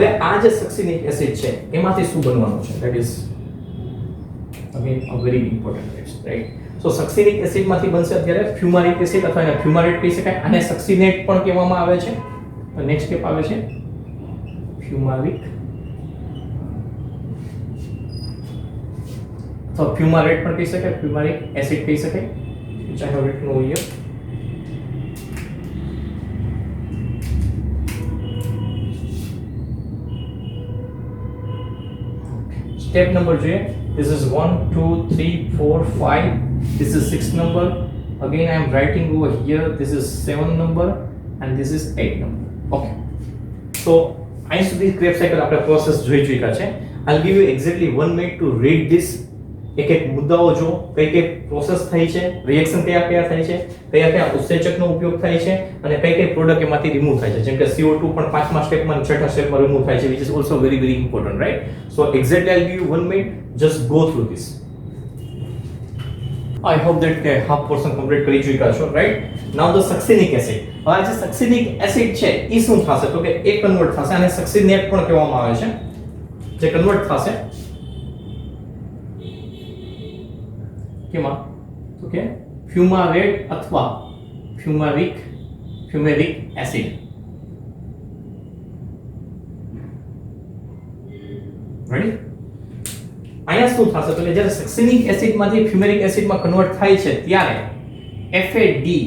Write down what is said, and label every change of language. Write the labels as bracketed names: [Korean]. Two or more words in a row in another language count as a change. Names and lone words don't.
[Gujarati] આ જે સક્સિનિક એસિડ છે એમાંથી શું બનવાનું છે [English] that is again a very important text right so [Gujarati] સક્સિનિક એસિડ માંથી બનશે અત્યારે ફ્યુમારિક એસિડ અથવા એને ફ્યુમારેટ કહી શકાય આને સક્સિનેટ પણ કહેવામાં આવે છે તો નેક્સ્ટ સ્ટેપ આવે છે ફ્યુમારિક તો ફ્યુમારેટ પણ કહી શકાય ફ્યુમારિક એસિડ કહી શકાય [English] which I have written over here step number [Gujarati] જોઈએ [English] this is 1 2 3 4 5 this is 6 number again I am writing over here this is 7 number and this is 8 number okay so [Gujarati] અહીં સુધી ક્રેબ સાયકલ આપણે પ્રોસેસ જોઈ ચૂક્યા છે [English] I'll give you exactly 1 minute to read this [Gujarati] એક એક મુદ્દાઓ જો કઈ કઈ પ્રોસેસ થઈ છે રિએક્શન કયા કયા થાય છે કયા ઉત્સેચકનો ઉપયોગ થાય છે અને કઈ કઈ પ્રોડક્ટ એમાંથી રિમૂવ થાય છે જેમ કે CO2 પણ પાંચમા સ્ટેપમાં છઠ્ઠા સ્ટેપમાં રિમૂવ થાય છે [English] which is also very very important right so exactly I'll give you 1 minute just go through this I hope that [Gujarati] કે [English] half portion complete [Gujarati] કરી ચૂક્યા છો [English] right now the succinic acid [Gujarati] હવે આ જે [English] succinic acid [Gujarati] છે એ શું થશે તો કે એ કન્વર્ટ થશે અને succinate પણ કહેવામાં આવે છે જે કન્વર્ટ થશે કેમાં તો કે ફ્યુમારેટ અથવા ફ્યુમેરિક એસિડ રેડી અહીંયા શું થશે તો કે જ્યારે સક્સિનિક એસિડ માંથી ફ્યુમેરિક એસિડ માં કન્વર્ટ થાય છે ત્યારે FAD